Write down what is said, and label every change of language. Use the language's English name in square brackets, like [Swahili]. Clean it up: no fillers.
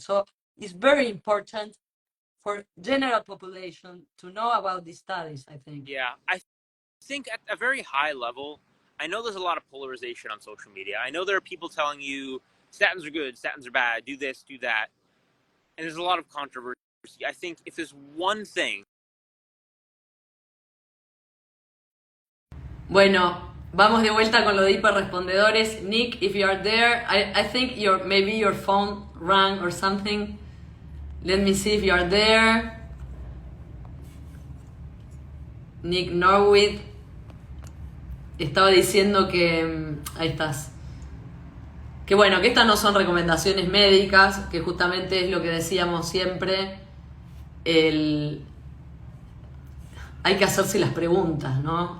[English] So it's very important for general population to know about these studies, I think. Yeah, I think at a very high level, I know there's a lot of polarization on social media. I know there are people telling you statins are good, statins are bad, do this, do that. And there's a lot of controversy. I think if there's one thing. [Spanish] Bueno, vamos de vuelta con lo de hiperrespondedores. [English] Nick, if you are there, I think maybe your phone rang or something. Let me see if you are there. [Spanish] Nick Norwitz estaba diciendo que, ahí estás, que bueno, que estas no son recomendaciones médicas, que justamente es lo que decíamos siempre, hay que hacerse las preguntas, ¿no?